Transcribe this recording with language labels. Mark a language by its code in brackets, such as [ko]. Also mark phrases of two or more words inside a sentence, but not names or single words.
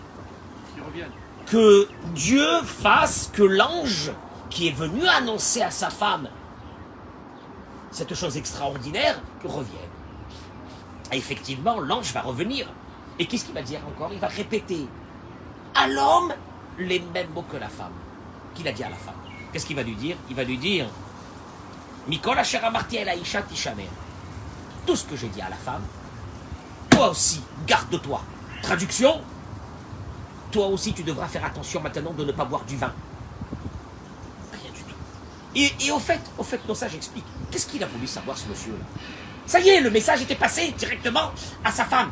[fr] Que Dieu fasse que l'ange qui est venu annoncer à sa femme cette chose extraordinaire revienne. Et effectivement, l'ange va revenir. Et qu'est-ce qu'il va dire encore? Il va répéter à l'homme les mêmes mots que la femme, qu'il a dit à la femme. Qu'est-ce qu'il va lui dire? Il va lui dire [he] מכל אשר אמרתי אל האשה תשמר. [fr] Tout ce que j'ai dit à la femme, toi aussi, garde-toi. Traduction, toi aussi tu devras faire attention maintenant de ne pas boire du vin. Rien du tout. Et au fait, non, ça j'explique. Qu'est-ce qu'il a voulu savoir ce monsieur-là? Ça y est, le message était passé directement à sa femme.